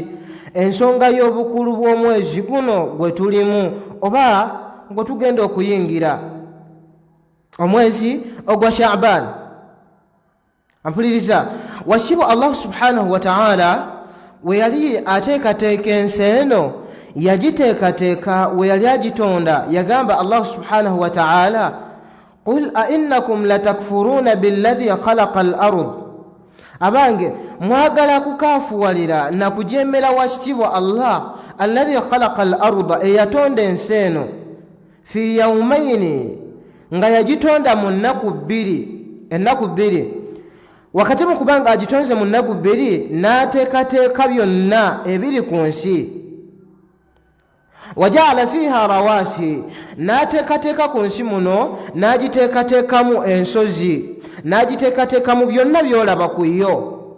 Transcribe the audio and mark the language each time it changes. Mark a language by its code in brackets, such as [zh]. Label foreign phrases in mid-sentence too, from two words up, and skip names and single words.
[lg] Ensonga y'obukulu bw'omwezi guno gwe tulimu oba gwe tugenda okuyingira, omwezi ogwa Sha'ban. Ampuliriza, wasibwa Allah [ar] سبحانه وتعالى [lg] we yali ateekateeka ensi eno, yagiteekateeka we yali agitonda, yagamba Allah [ar] سبحانه وتعالى قل أئنكم لتكفرون بالذي خلق الأرض. [lg] Abange mwagala kukaafuwalira na kujemera wakitibwa Allah [ar] الذي خلق الأرض, [lg] eyatonda ensi eno, [ar] في يومين, [lg] nga yagitonda mu nnaku bbiri. Wakati mu kubanga agitonze mu nnaku bbiri, n'ateekateeka byonna ebiri ku nsi. [ar] وجعل فيها رواسي, [lg] n'ateekateeka ku nsi muno n'agiteekateekamu ensozi, n'agiteekateekamu byonna byolaba ku yo.